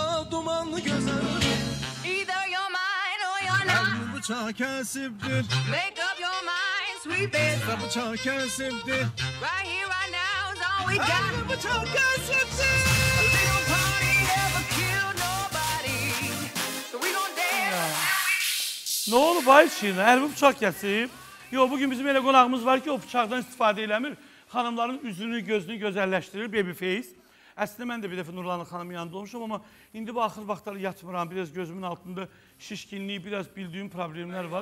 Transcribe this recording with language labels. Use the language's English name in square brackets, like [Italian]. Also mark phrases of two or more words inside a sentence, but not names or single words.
[Azerbaijani] dumanlı gözəl. [English] Either you're mine or you're not. [Azerbaijani] Əlini bıçaq kəsibdir. [English] Make up your mind, sweet baby. [Azerbaijani] Bıçaq kəsibdir. [English] Right here, right now is all we got. [Azerbaijani] Əlini bıçaq kəsibdir. [English] A little party never killed nobody. So we gon' dance. [Azerbaijani] Ne oldu Bayşin? Əlimi bıçaq kəsib. Yox, bugün bizim elə qonağımız var ki, o bıçaqdan istifadə eləmir. Xanımların üzünü, gözünü gözəlləşdirir, babyface. Əslində mən də bir dəfə Nurlanın xanımın yanında olmuşum, amma indi bu axır vaxtları yatmıram. Biraz gözümün altında şişkinlik, biraz bildiyim problemlər var.